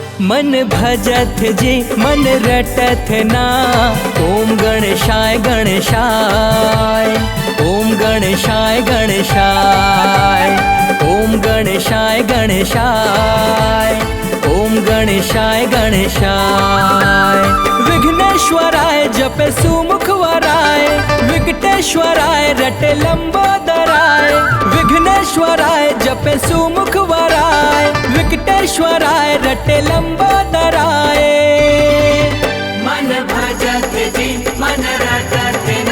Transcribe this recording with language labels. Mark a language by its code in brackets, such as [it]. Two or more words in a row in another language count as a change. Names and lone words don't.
[hi] मन भजत जी मन रटत ना। [sa] ओम गणेशाय गणेशाय, ओम गणेशाय गणेशाय, ओम गणेशाय गणेशाय, ओम गणेशाय गणेशाय। विघ्नेश्वराय जपे सुमुखवराय, विकटेश्वराय रटे लंबोदराय। विघ्नेश्वराय जपे सुमुखवराय, विकटेश्वराय रटे लंबोदराय। [hi] मन भजत जी मन रटत ना।